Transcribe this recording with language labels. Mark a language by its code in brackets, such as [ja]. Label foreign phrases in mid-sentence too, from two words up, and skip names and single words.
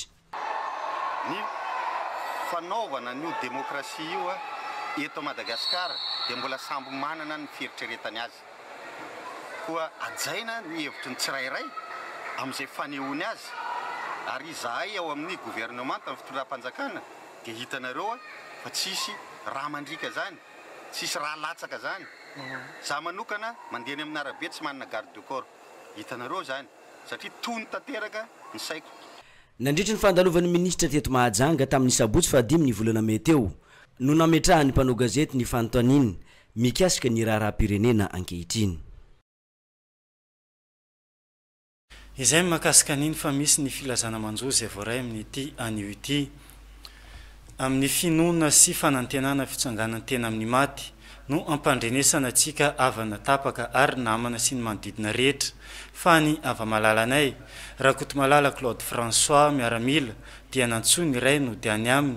[mg] Ny fanaovana ny demokrasia io eto Madagasikara dia mbola samby manana ny fieritreretany azy koa ajaina ny hevitry ny tsirairay amin'izay fanehoany azy ary zahay ao amin'ny gouvernement amin'ny fitondram-panjakana dia hitanareo fa tsisy raha mandrika zany tsisy raha latsaka zany za manokana mandeha ny amin'ny arabe tsy manana [fr] garde du corps [mg] hitanareo zany satria tony tanteraka ny saiko. Nandritra ny fandalovan'ny ministra teto Mahajanga tamin'ny sabotsy fahadimy ny volana May teo no nametrahan'ny mpanao gazety ny fanontaniana mikasika ny raharaham-pirenena ankehitriny. Izay mahakasika an'iny fa misy ny filazana manjozy voaray amin'ity anio ity amin'ny finoana sy fanantenana fitsanganany tena amin'ny maty no ampandrenesana antsika avana tapaka ary namana sy ny manodidina rehetra fa ny ava-malalanay Rakotomalala Claude François miaramila dia nantsoa ny ray no dia any aminy